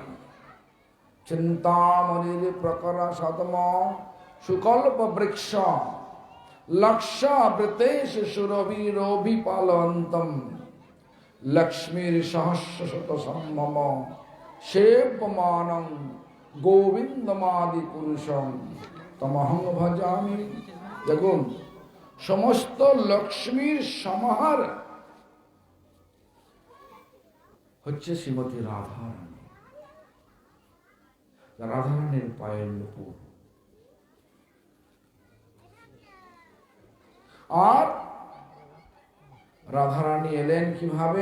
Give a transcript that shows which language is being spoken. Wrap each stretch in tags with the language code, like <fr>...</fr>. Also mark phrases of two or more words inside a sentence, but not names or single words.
<sa>চিন্তামণির প্রকরা সদম সুকল্প বৃক্ষ লক্ষাবৃতেশ সুরভিরভিপালন্তম লক্ষ্মীর সহস্র শত সম্ভম সেব্যমানং গোবিন্দমাদি পুরুষম তমহং ভজামি।</sa> <bn>দেখুন, সমস্ত লক্ষ্মীর সমাহার হচ্ছে শ্রীমতী রাধারানী। রাধারানীর পায়ের নুপুর। আর রাধারানী এলেন কিভাবে?</bn>